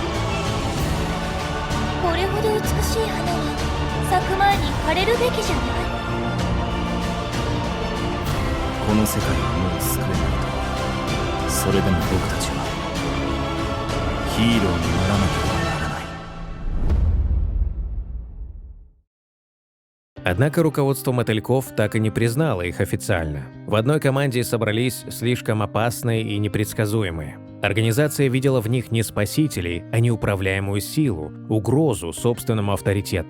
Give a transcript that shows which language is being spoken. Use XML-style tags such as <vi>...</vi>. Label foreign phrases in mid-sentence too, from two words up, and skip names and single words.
<ja>これほど美しい花は咲く前に枯れるべきじゃない。この世界はもう救えないと。それでも僕たちはヒーローにならなければならない。</ja> <ru>Однако руководство мотыльков так и не признало их официально. В одной команде собрались слишком опасные и непредсказуемые. Организация видела в них не спасителей, а неуправляемую силу, угрозу собственному авторитету.</ru>